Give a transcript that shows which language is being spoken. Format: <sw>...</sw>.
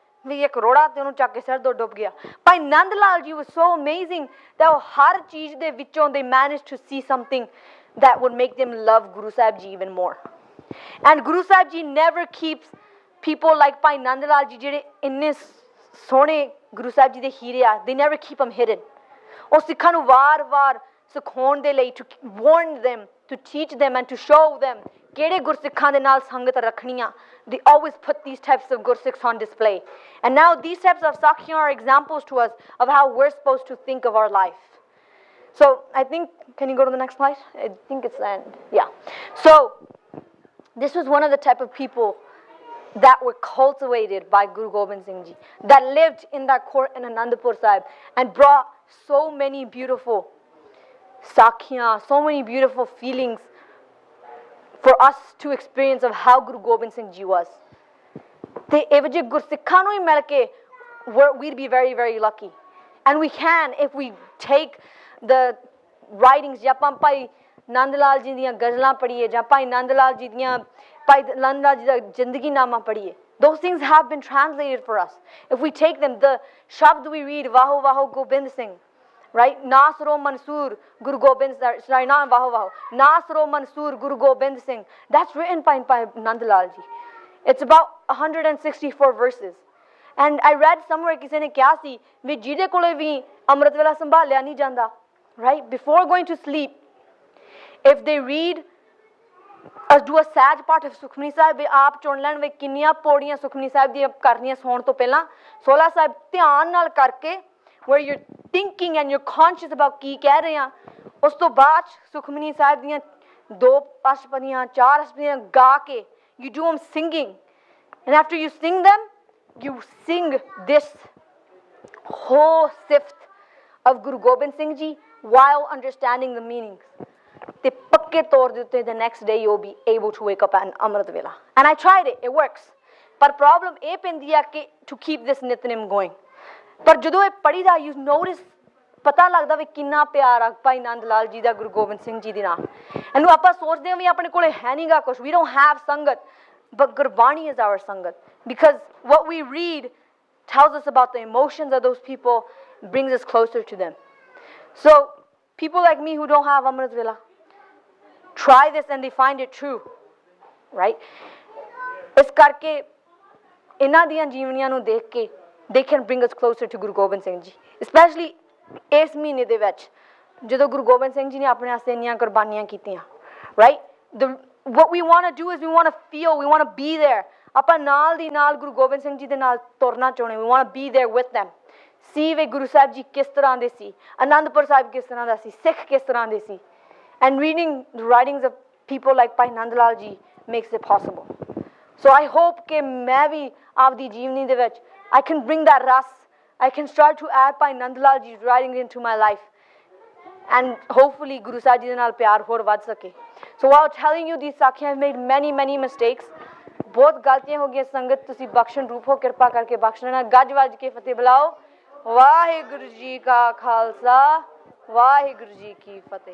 <pa>ਵੀ ਇੱਕ ਰੋੜਾ ਤੇ ਉਹਨੂੰ ਚੱਕ ਕੇ ਸਿਰ ਤੋਂ ਡੁੱਬ ਗਿਆ.</pa> <en>Bhai Nand Lal ji was so amazing that</en> <pa>ਉਹ ਹਰ ਚੀਜ਼ ਦੇ ਵਿੱਚੋਂ</pa> <en>they managed to see something that would make them love Guru Sahib Ji even more. And Guru Sahib Ji never keeps people like Bhai Nand Lal Ji,</en> <pa>ਜਿਹੜੇ ਇੰਨੇ ਸੋਹਣੇ Guru Sahib Ji ਦੇ ਹੀਰੇ ਆ,</pa> <en>they never keep them hidden.</en> <pa>ਉਹ ਸਿੱਖਾਂ ਨੂੰ ਵਾਰ-ਵਾਰ ਸਿਖਾਉਣ ਦੇ ਲਈ,</pa> <en>to warn them, to teach them and to show them</en> <pa>ਕਿਹੜੇ ਗੁਰਸਿੱਖਾਂ ਦੇ ਨਾਲ ਸੰਗਤ ਰੱਖਣੀਆਂ.</pa> <en>They always put these types of Gursikhs on display. And now these types of Sakhiyan are examples to us of how we're supposed to think of our life. So I think, can you go to the next slide? I think it's the end. Yeah. So this was one of the type of people that were cultivated by Guru Gobind Singh Ji, that lived in that court in Anandpur Sahib and brought so many beautiful sakhiyan, so many beautiful feelings for us to experience of how Guru Gobind Singh Ji was.</en> <pa>ਤੇ ਇਹੋ ਜਿਹੇ ਗੁਰਸਿੱਖਾਂ ਨੂੰ ਹੀ ਮਿਲ ਕੇ</pa> <en>we'd be very, very lucky. And we can, if we take the writings,</en> <pa>ਜੇ ਆਪਾਂ ਭਾਈ ਨੰਦ ਲਾਲ ਜੀ ਦੀਆਂ ਗਜ਼ਲਾਂ ਪੜ੍ਹੀਏ ਜਾਂ ਭਾਈ ਨੰਦ ਲਾਲ ਜੀ ਦੀਆਂ ਭਾਈ ਨੰਦ ਲਾਲ ਜੀ ਦਾ ਜ਼ਿੰਦਗੀ ਨਾਮਾ ਪੜ੍ਹੀਏ,</pa> <en>those things have been translated for us. If we take them, the shabd we read, Vaho Vaho Gobind Singh, right? Nasro Mansoor Guru Gobind, sorry, not Vaho Vaho, Nasro Mansoor Guru Gobind Singh, that's written by Nand Lal ji. It's about 164 verses. And I read somewhere</en> <pa>ਕਿਸੇ ਨੇ ਕਿਹਾ ਸੀ ਵੀ ਜਿਹਦੇ ਕੋਲੇ ਵੀ ਅੰਮ੍ਰਿਤ ਵੇਲਾ ਸੰਭਾਲਿਆ ਨਹੀਂ ਜਾਂਦਾ, right?</pa> <en>Before going to sleep, if they read do a Sahaj</en> <pa>ਪਾਠ of ਸੁਖਮਨੀ ਸਾਹਿਬ, ਆਪ ਚੁਣ ਲੈਣ ਵੀ ਕਿੰਨੀਆਂ ਪੌੜੀਆਂ ਸੁਖਮਨੀ ਸਾਹਿਬ ਦੀਆਂ ਕਰਨੀਆਂ ਸੌਣ ਤੋਂ ਪਹਿਲਾਂ, ਸੋਲਾ ਸਾਹਿਬ ਧਿਆਨ ਨਾਲ ਕਰਕੇ,</pa> <en>where you're thinking and you're conscious about</en> <pa>ਕੀ ਕਹਿ ਰਹੇ ਆ, ਉਸ ਤੋਂ ਬਾਅਦ ਸੁਖਮਨੀ ਸਾਹਿਬ ਦੀਆਂ 2 ਅਸ਼ਟਪਦੀਆਂ 4 ਅਸ਼ਟਪਦੀਆਂ ਗਾ ਕੇ,</pa> <en>you do them singing, and after you sing them, you sing this whole sift of Guru Gobind Singh Ji while understanding the meanings.</en> <pa>ਤੇ ਪੱਕੇ ਤੌਰ ਦੇ ਉੱਤੇ</pa> <en>the next day you'll be able to wake up at Amrit Vela. And I tried it, it works. ਪਰ problem</en> <pa>ਇਹ ਪੈਂਦੀ ਆ ਕਿ</pa> <en>to keep this nitnem going.</en> <pa>ਪਰ ਜਦੋਂ ਇਹ ਪੜ੍ਹੀਦਾ,</pa> <en>you notice,</en> <pa>ਪਤਾ ਲੱਗਦਾ ਵੀ ਕਿੰਨਾ ਪਿਆਰ ਆ ਭਾਈ ਨੰਦ ਲਾਲ ਜੀ ਦਾ ਗੁਰੂ ਗੋਬਿੰਦ ਸਿੰਘ ਜੀ ਦੇ ਨਾਲ. ਇਹਨੂੰ ਆਪਾਂ ਸੋਚਦੇ ਹਾਂ ਵੀ ਆਪਣੇ ਕੋਲੇ ਹੈ ਨਹੀਂਗਾ ਕੁਛ,</pa> <en>we don't have sangat, but Gurbani is our sangat, because what we read tells us about the emotions of those people, brings us closer to them. So people like me who don't have Amrit Vela try this and they find it true, right?</en> <pa>ਇਸ ਕਰਕੇ ਇਹਨਾਂ ਦੀਆਂ ਜੀਵਨੀਆਂ ਨੂੰ ਦੇਖ ਕੇ</pa> <en>they can bring us closer to Guru Gobind Singh Ji,</en> <pa>especially ਇਸ ਮਹੀਨੇ ਦੇ ਵਿੱਚ ਜਦੋਂ ਗੁਰੂ ਗੋਬਿੰਦ ਸਿੰਘ ਜੀ ਨੇ ਆਪਣੇ ਵਾਸਤੇ ਇੰਨੀਆਂ ਕੁਰਬਾਨੀਆਂ ਕੀਤੀਆਂ, right?</pa> <en>What we want to do is we want to feel, we want to be there.</en> <pa>ਆਪਾਂ ਨਾਲ ਦੀ ਨਾਲ ਗੁਰੂ ਗੋਬਿੰਦ ਸਿੰਘ ਜੀ ਦੇ ਨਾਲ ਤੁਰਨਾ ਚਾਹੁੰਦੇ,</pa> <en>we want to be there with them.</en> <pa>See ਵੇ ਗੁਰੂ ਸਾਹਿਬ ਜੀ ਕਿਸ ਤਰ੍ਹਾਂ ਦੇ ਸੀ, ਅਨੰਦਪੁਰ ਸਾਹਿਬ ਕਿਸ ਤਰ੍ਹਾਂ ਦਾ ਸੀ, ਸਿੱਖ ਕਿਸ ਤਰ੍ਹਾਂ ਦੇ ਸੀ.</pa> <en>And reading the writings of people like Bhai Nand Lal ji makes it possible. So I hope</en> <pa>ਕਿ ਮੈਂ ਵੀ ਆਪਦੀ ਜੀਵਨੀ ਦੇ ਵਿੱਚ</pa> <en>I can bring that ras, I can start to add Bhai Nand Lal ji's writing into my life. And hopefully</en> <pa>Guru Sahib ji ਦੇ ਨਾਲ ਪਿਆਰ ਹੋਰ ਵੱਧ ਸਕੇ.</pa> <en>So while telling you these ਸਾਖੀਆਂ, I've made many mistakes.</en> <pa>ਬਹੁਤ ਗਲਤੀਆਂ ਹੋ ਗਈਆਂ ਸੰਗਤ, ਤੁਸੀਂ ਬਖਸ਼ਣ ਰੂਪ ਹੋ, ਕਿਰਪਾ ਕਰਕੇ ਬਖਸ਼ਣਾ. ਗੱਜ ਵੱਜ ਕੇ ਫਤਿਹ ਬੁਲਾਓ. ਵਾਹਿਗੁਰੂ ਜੀ ਕਾ ਖਾਲਸਾ, ਵਾਹਿਗੁਰੂ ਜੀ ਕੀ ਫਤਿਹ.</pa>